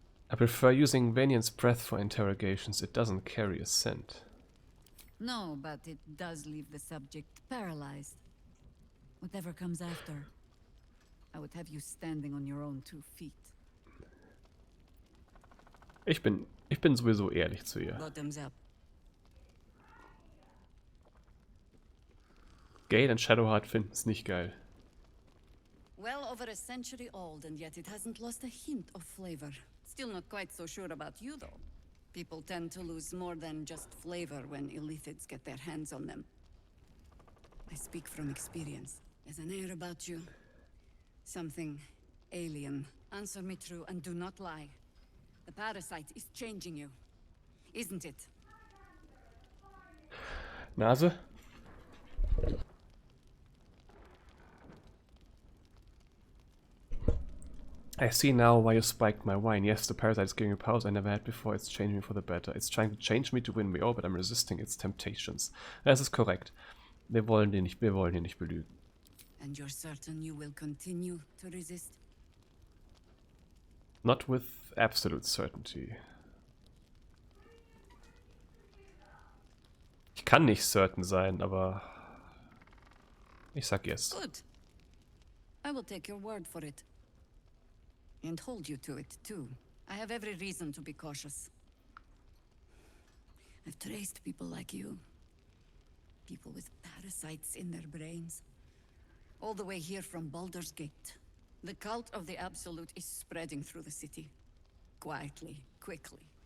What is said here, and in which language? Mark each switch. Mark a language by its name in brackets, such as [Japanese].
[English] I prefer using Vanian's breath for interrogations. It doesn't carry a scent. No, but it does leave the subject paralyzed. Whatever comes after, I would have you standing on your own 2 feet. [German] Ich bin sowieso ehrlich zu ihr. [English] Bottoms up. [German] Gale und Shadowheart finden es nicht geil. [English] Well over a century old, and yet it hasn't lost a hint of flavor. Still not quite so sure about you, though. People tend to lose more than just flavor when illithids get their hands on them. I speak from experience. There's an air about you. Something alien. Answer me true and do not lie. The parasite is changing you, isn't it? [German] Nase? [English] I see now why you spiked my wine. Yes, the parasite is giving me powers I never had before. It's changing me for the better. It's trying to change me to win me over, but I'm resisting its temptations. [German] Das ist korrekt. Wir wollen ihn nicht belügen. [English] And you're certain you will continue to resist? Not with absolute certainty. [German] Ich kann nicht certain sein, aber ich sag yes. [English] Good. I will take your word for it. And hold you to it, too. I have every reason to be cautious. I've traced people like you. People with parasites in their brains. All the way here from Baldur's Gate. The cult of the Absolute is spreading through the city. Quietly, quickly.